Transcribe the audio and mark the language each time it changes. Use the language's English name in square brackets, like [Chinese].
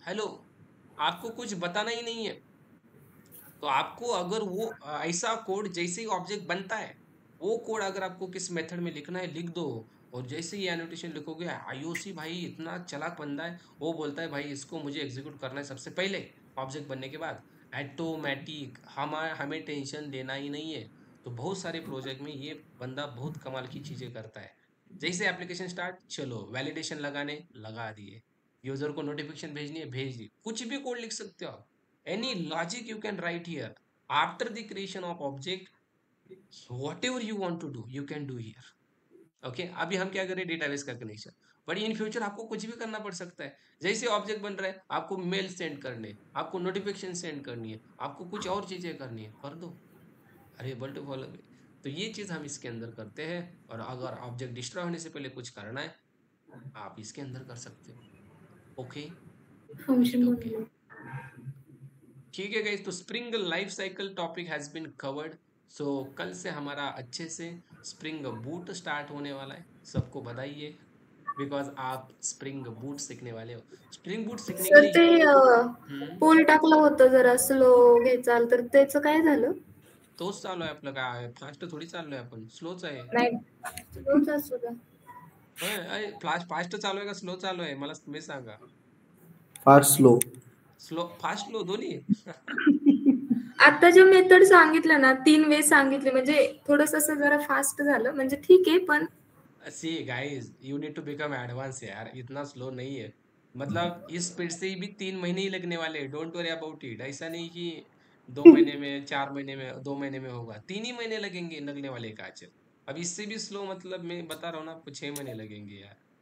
[Hindi] Hello, आपको कुछ बताना ही नहीं है। तो आपको अगर वो ऐसा कोड जैसे ही ऑब्जेक्ट बनता है, वो कोड अगर आपको किस मेथड में लिखना है लिख दो, और जैसे ही एनोटेशन लिखोगे, आईओसी भाई इतना चालाक बंदा है, वो बोलता है भाई इसको मुझे एग्जीक्यूट करना है सबसे पहले ऑब्जेक्ट बनने के बाद, ऑटोमेटिक। हमें टेंशन लेना ही नहीं है। तो बहुत सारे प्रोजेक्ट में ये बंदा बहुत कमाल की चीज़ें करता है। जैसे एप्लीकेशन स्टार्ट, चलो वैलिडेशन लगाने लगा दिए, यूजर को नोटिफिकेशन भेजनी है भेज दी, कुछ भी कोड लिख सकते हो आप। [English] Any logic you can write here after the creation of object, whatever you want to do you can do here. [Hindi] Okay, अभी हम क्या करें? डेटाबेस का कनेक्शन। बट इन फ्यूचर आपको कुछ भी करना पड़ सकता है। जैसे ऑब्जेक्ट बन रहा है, आपको मेल सेंड करने, आपको नोटिफिकेशन सेंड करनी है, आपको कुछ और चीजें करनी है, कर दो। [English] अरे able to follow. [Hindi] तो ये चीज हम इसके अंदर करते हैं। और अगर ऑब्जेक्ट डिस्ट्रॉय होने से पहले कुछ करना है, आप इसके अंदर कर सकते हो। [English] okay, function okay, [Marathi] बनवलं. [Hindi] ठीक है गाइस। तो spring life cycle [English] Topic has been covered. [Hindi] सो कल से हमारा अच्छे से स्प्रिंग बूट स्टार्ट होने वाला है। सबको बताइए, बिकॉज आप स्प्रिंग बूट सीखने वाले हो। स्प्रिंग बूट सीखने के सर लिए [Marathi] ते पोल टाकलं होतं जरा स्लो घ्यायचं तर त्याचं काय झालं? तोच चालू आहे आपलं, काय फास्ट थोडी चाललोय आपण, स्लोच आहे। नाही स्लोच असू द्या. होय, फास्ट चालू आहे का स्लो चालू आहे? मला तुम्ही सांगा. [English] Fast, slow. [Marathi] Slow, fast, slow दोन्ही? आता जे मेथड सांगितलं ना 3 वेळेस सांगितले, म्हणजे थोडंसं असं जरा फास्ट झालं, म्हणजे ठीक आहे पण [English] see guys, you need to become advance यार, [Hindi] इतना स्लो नहीं है। मतलब इस स्पीड से भी 3 महीने ही लगने वाले हैं। [English] Don't worry about it. [Hindi] ऐसा नहीं कि 2 महीने में, 4 महीने में, 2 महीने में होगा। 3 ही महीने लगेंगे लगने वाले काज। अब इससे भी स्लो, मतलब मैं बता रहा हूँ ना आपको, 6 महीने लगेंगे यार।